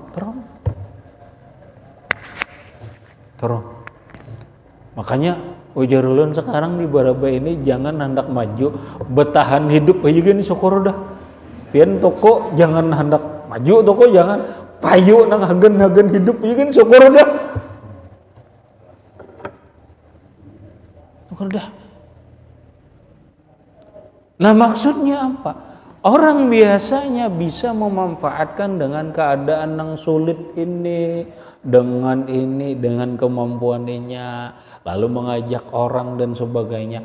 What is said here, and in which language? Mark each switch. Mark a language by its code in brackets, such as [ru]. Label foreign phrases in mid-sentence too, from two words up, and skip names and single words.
[bjn] Makanya ujar ulun sekarang di Baraba ini jangan hendak maju, bertahan hidup aja gini syukur dah. Pian toko jangan hendak maju, toko jangan payu nang hagen hidup aja gini syukur dah. Syukur dah. Nah maksudnya apa? [id] Orang biasanya bisa memanfaatkan dengan keadaan yang sulit ini, dengan kemampuannya, lalu mengajak orang dan sebagainya.